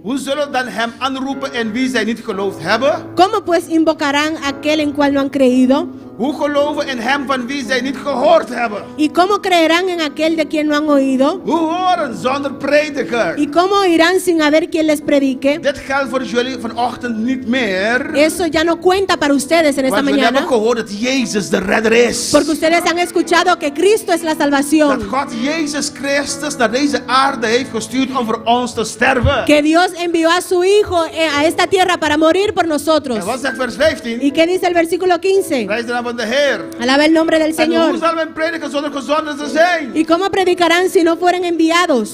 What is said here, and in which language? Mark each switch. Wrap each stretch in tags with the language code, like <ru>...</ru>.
<nl>Hoe zullen dan hem aanroepen in wie zij niet geloofd hebben?</nl> <es>¿Cómo pues invocarán a aquel en cual no han creído?</es> <nl>Hoe geloven in hem van wie zij niet gehoord hebben?</nl> <es>¿Y cómo creerán en aquel de quien no han oído?</es> <nl>Hoe horen zonder prediker?</nl> <es>¿Y cómo oirán sin haber quien les predique?</es> <nl>Dit geldt voor jullie vanochtend niet meer.</nl> <es>Eso ya no cuenta para ustedes en esta</es> <nl>Want we</nl> <es>mañana.</es> <nl>hebben gehoord dat Jezus de redder is.</nl> <es>Porque ustedes han escuchado que Cristo es la</es> <nl>Dat</nl> <es>salvación.</es> <nl>God Jezus Christus naar deze aarde heeft gestuurd om voor ons te sterven.</nl> <es>Que Dios envió a su Hijo a esta tierra para morir por nosotros.</es> <nl>En wat zegt vers 15?</nl> <es>¿Y qué dice el versículo 15?</es> <nl>Prijs de naam van de Heer.</nl> <es>Alaba el nombre del</es> <nl>En hoe</nl> <es>Señor.</es> <nl>zal men prediken zonder gezonden te zijn?</nl> <es>¿Y cómo predicarán si no fueren enviados?</es>